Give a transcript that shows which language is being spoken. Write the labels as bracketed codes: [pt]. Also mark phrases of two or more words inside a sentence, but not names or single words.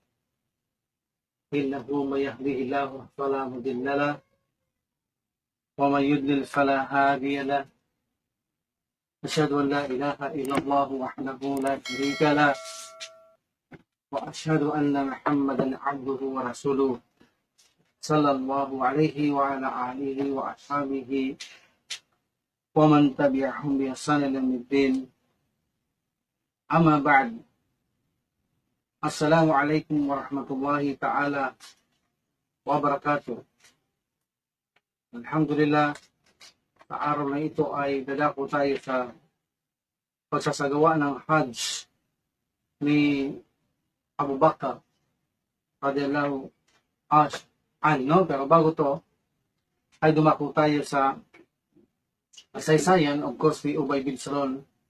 [ar] إنه من يهده الله فلا مضل له ومن يضلل فلا هادي له أشهد أن لا إله إلا الله وحده لا شريك له وأشهد أن محمدا عبده ورسوله صلى الله عليه وعلى آله وأصحابه ومن تبعهم بإحسان إلى يوم الدين. أما بعد. السلام عليكم ورحمة الله تعالى وبركاته. الحمد لله, [tl] sa araw na ito ay dadako tayo sa pagsasagawa ng Hajj ni Abu Bakr [ar] رضي الله عنه. [tl] Pero bago to, ay dumako tayo sa kasaysayan, [en] of course, [tl] ni Ubay bin Salul.